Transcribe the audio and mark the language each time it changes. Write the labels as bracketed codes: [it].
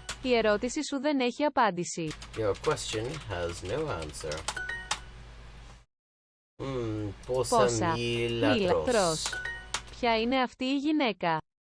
[el] Η ερώτηση σου δεν έχει απάντηση. [en] Your question has no answer. [el] Πόσα μίλατρος. Ποια είναι αυτή η γυναίκα.